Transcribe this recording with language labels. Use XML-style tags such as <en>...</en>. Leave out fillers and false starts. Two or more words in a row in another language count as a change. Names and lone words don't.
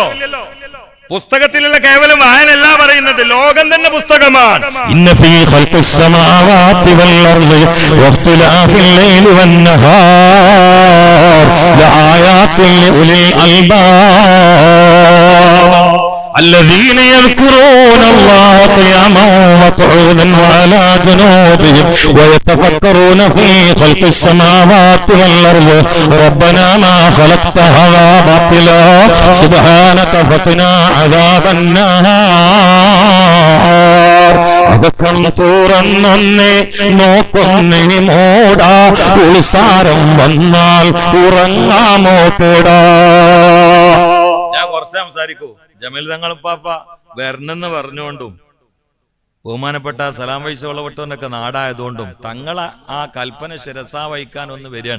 <ml>പുസ്തകത്തിലുള്ള കേവലം വായനല്ല പറയുന്നത്, ലോകം തന്നെ പുസ്തകമാണ്.</ml> <ar>إن في خلق السماوات والأرض واختلاف الليل والنهار لآيات لأولي അൽബാബ് الذين يذكرون الله قياما وقعودا وعلى جنوبهم ويتفكرون في خلق السماوات والأرض ربنا ما خلقت هذا باطلا سبحانك فقنا عذاب النار.</ar> <ml>അതൊക്കെ തുറന്നൊന്നേ നോക്കൊന്നേ മൂടാ, ഉത്സാരം വന്നാൽ ഉറങ്ങാമോ പേടാ. ഞാൻ കുറച്ച് സംസാരിക്കൂ. ജമീൽ തങ്ങൾ പാപ്പ വരണെന്ന് പറഞ്ഞുകൊണ്ടും ബഹുമാനപ്പെട്ട സലാം വൈസ് വളവട്ടവനൊക്കെ നാടായതുകൊണ്ടും തങ്ങളെ ആ കൽപ്പന ശിരസാ വഹിക്കാൻ ഒന്ന് വരികയാണ്.</ml>